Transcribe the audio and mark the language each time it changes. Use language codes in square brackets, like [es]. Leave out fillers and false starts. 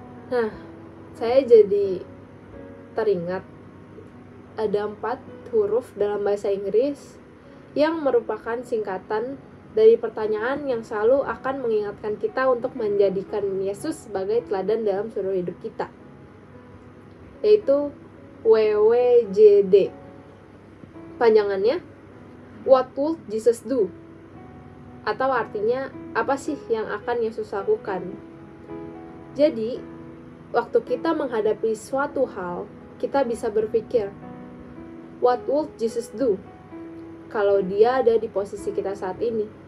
[id] Nah, saya jadi teringat ada 4 huruf dalam bahasa Inggris yang merupakan singkatan dari pertanyaan yang selalu akan mengingatkan kita untuk menjadikan Yesus sebagai teladan dalam seluruh hidup kita, yaitu WWJD. Panjangannya, [en] What would Jesus do? [id] Atau artinya, apa sih yang akan Yesus lakukan? Jadi, waktu kita menghadapi suatu hal, kita bisa berpikir, [en] what would Jesus do? [id] Kalau Dia ada di posisi kita saat ini.